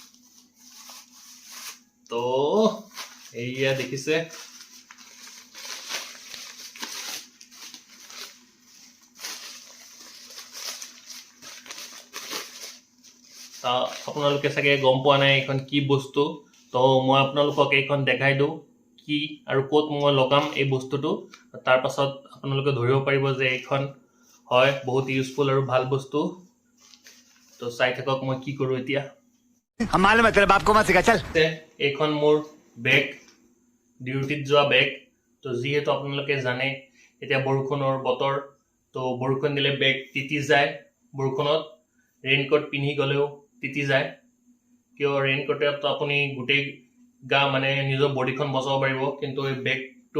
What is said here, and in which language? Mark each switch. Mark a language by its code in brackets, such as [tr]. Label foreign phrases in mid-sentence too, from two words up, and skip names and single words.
[as] তো এইয়া দেখিছে আপোনালোকে চাগে গম পোৱা নাই এইখন কি বস্তু তো মই আপোনালোকক এইখন দেখাই দিওঁ কি আৰু ক'ত মই লগাম এই বস্তুটো তাৰ পাছত আপোনালোকে ধৰিব পাৰিব যে এইখন হয় বহুত ইউজফুল আৰু ভাল বস্তু তো চাই থাকক মই কি কৰো এতিয়া [hi] मालूम है तेरे बाप को मत सिखा चल [as] এইখন মোৰ বেগ ডিউটিত যোৱা বেগ তো যিহেতু আপোনালোকে জানে এতিয়া বৰষুণৰ বতৰ তো বৰষুণ দিলে বেগ তিতি যায় বৰষুণত ৰেইনকোট পিন্ধি গলেও তিতি যায় কিয় ৰেইনকোটত আপুনি গোটেই গা মানে নিজৰ বডিখন বচাব পাৰিব কিন্তু এই বেগটো